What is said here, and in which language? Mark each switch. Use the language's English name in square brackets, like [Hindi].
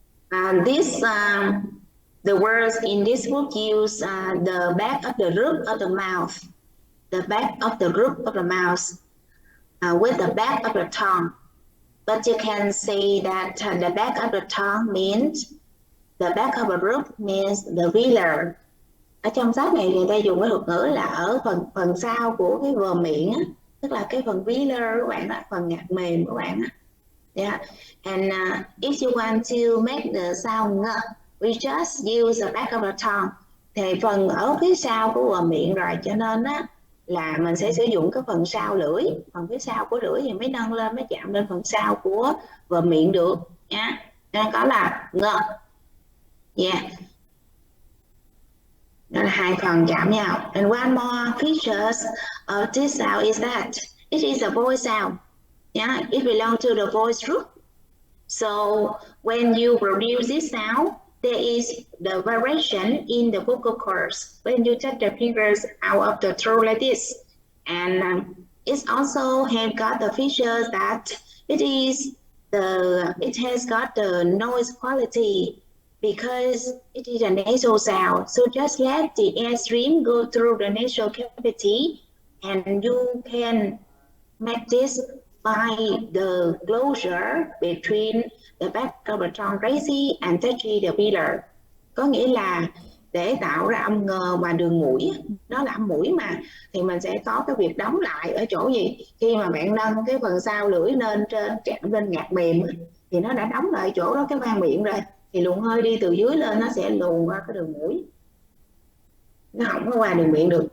[English] The words in this book use the back of the roof of the mouth, the back of the roof of the mouth with the back of the tongue. But you can say that the back of the tongue means, the back of the roof means the velar. [Vietnamese] Ở trong sách này người ta dùng cái thuật ngữ là ở phần sau của cái vòm miệng á, tức là cái phần velar các bạn ạ, phần nhạc mềm các bạn ạ. [English] Yeah, and if you want to make the sound ng, we just use the back of the tongue. [Vietnamese] Thì phần ở phía sau của vòm miệng rồi, cho nên á là mình sẽ sử dụng cái phần sau lưỡi, phần phía sau của lưỡi thì mới nâng lên, mới chạm lên phần sau của vòm miệng được nha. Nên có là ng. [English] Yeah. [Vietnamese] Đó là hai phần chạm nhau. [English] And one more features of this sound is that it is a voice sound. Yeah, it belongs to the voice group. So when you produce this sound, there is the variation in the vocal cords. When you take the fingers out of the throat like this, and it also have got the features that it has got the noise quality because it is a nasal sound. So just let the airstream go through the nasal cavity, and you can make this by the closure between the back of the tongue raising and touching the velar. [Vietnamese] Có nghĩa là để tạo ra âm ngờ và đường mũi, nó là âm mũi mà, thì mình sẽ có cái việc đóng lại ở chỗ gì? Khi mà bạn nâng cái phần sau lưỡi lên trên, chạm lên nhạc mềm thì nó đã đóng lại chỗ đó cái khoang miệng rồi, thì luồng hơi đi từ dưới lên nó sẽ luồn qua cái đường mũi, nó không có qua đường miệng được.